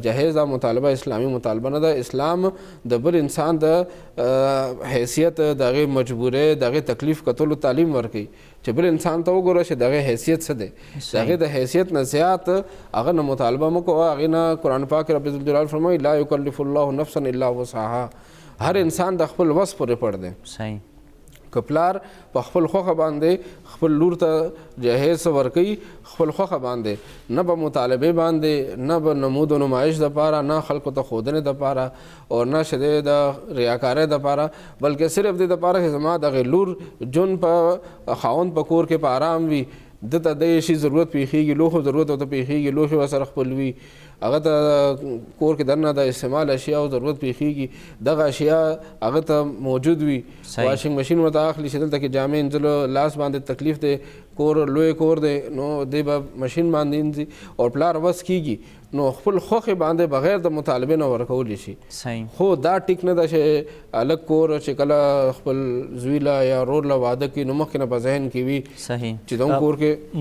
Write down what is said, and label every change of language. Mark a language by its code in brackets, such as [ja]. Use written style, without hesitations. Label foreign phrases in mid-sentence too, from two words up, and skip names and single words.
[ps] جهیز دا مطالبه اسلامي مطالبه نه ده. اسلام د بل انسان د حیثیت د هغې مجبورۍ د هغې تکلیف کتلو تعلیم ورکوي چې بل انسان ته وګوره چې د هغې حیثیت څه دی، د هغې د حیثیت نه زیات هغه نه مطالبه مه کوه. هغې نه قرآن پاک رب ذوالجلال فرمایي [ar] لا یکلف الله نفسا الا وسعها، [ps] هر انسان د خپل وس پورې پړ دی. صحیح. که پلار په خپل خوښه باندې خپل لور ته جهیز ورکوي خپل خوښه باندې، نه به مطالبې باندې، نه به نمود و نمایش دپاره، نه خلکو ته ښودنې دپاره او نه چې د ریاکارۍ دپاره، بلکې صرف دې دپاره چې زما دغې لور ژوند په خاوند په کور کې په آرام وي، ده ته د شي ضرورت پیښیږي، لوښو ضرورت ورته پیښیږي، لوښې ورسره خپل وي هغه ته کور کې دننه د استعمال اشیاء او ضرورت پیښیږي دغه اشیاء هغه ته موجود وي [en] washing machine [ps] ورته اخلي چې دلته کې جامې انځلو لاس باندې تکلیف دی کور لوی کور دی نو دی به ماشین باندې انځي او پلار وس کیږي نو خپل خوښې باندې بغیر د مطالبې نه ورکولی شي خو دا ټیک نه ده چې هلک کور چې کله خپل زوی له یا ورور له واده کوي نو مخکې نه په ذهن کې وي چې دغه کور کې